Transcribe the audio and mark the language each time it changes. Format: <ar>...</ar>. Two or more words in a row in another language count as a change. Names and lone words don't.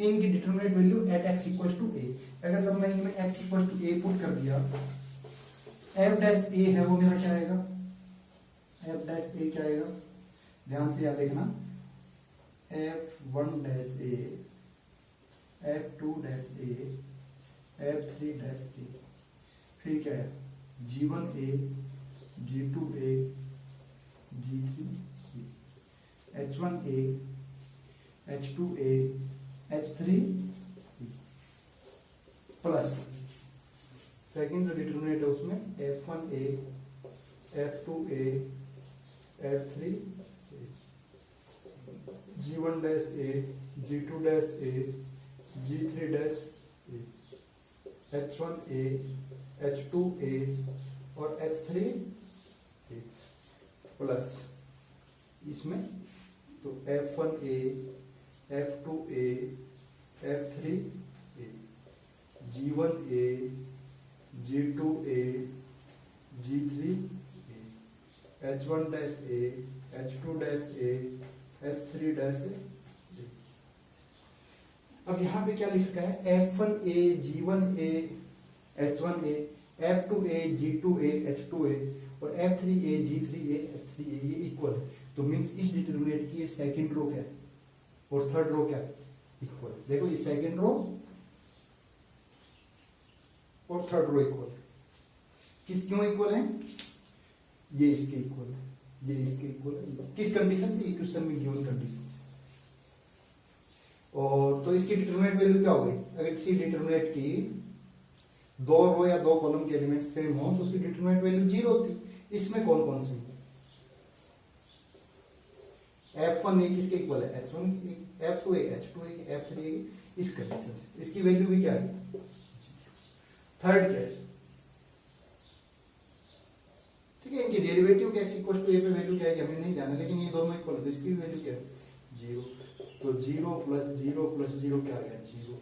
<hi>इनकी</hi> <en>determinant value at x equal to a.</en> <hi>अगर जब मैं इनमें</hi> <en>x equal to a put</en> <hi>कर दिया,</hi> <en>f dash a</en> <hi>है वो मेरा क्या आएगा?</hi> <en>f dash a</en> <hi>क्या आएगा? ध्यान से याद देखना,</hi> <en>f1 dash a f2 dash a f3 dash a,</en> <hi>फिर क्या है? g1a g2a g3a h1a h2a h3</hi> <en>plus second</en> <hi>जो डिटरमिनेंट है उसमें f1a f2a f3</hi> <en>g1 dash a g2 dash a g3 dash a h1a h2a और h3</en> <hi>प्लस इसमें तो f1a f2a f3a g1a g2a g3a</hi> <en>h1 dash a h2 dash a h3 dash a.</en> <hi>अब यहाँ पे क्या लिखा है? f1a g1a h1a f2a g2a h2a और f3a g3a h3a ये इक्वल है। तो मीन्स इस डिटरमिनेंट की ये</hi> <en>second row</en> <hi>क्या है और</hi> <en>third row</en> <hi>क्या है? इक्वल। देखो ये</hi> <en>second row</en> <hi>और</hi> <en>third row equal</en> <hi>है। क्यों इक्वल है? ये इसके इक्वल है, ये इसके इक्वल है। किस कंडीशन से? इक्वेशन में</hi> <en>given condition</en> <hi>से। और तो इसकी</hi> <en>determinant value</en> <hi>क्या हो गई? अगर किसी डिटरमिनेंट की 2 रो या 2 कॉलम के</hi> <en>element same</en> <hi>हो तो उसकी</hi> <en>determinant value</en> <hi>0 होती। इसमें कौन कौन से? f1a किसके इक्वल है? h1 f2a h2a f3a। इस कंडीशन से इसकी वैल्यू भी क्या है? थर्ड क्या है? ठीक है, इनकी डेरिवेटिव के</hi> <en>x equal to a</en> <hi>पे वैल्यू क्या है हमें नहीं जाना, लेकिन ये दोनों इक्वल है तो इसकी वैल्यू क्या है? 0। तो 0 प्लस 0 प्लस 0 क्या आ गया? 0।</hi>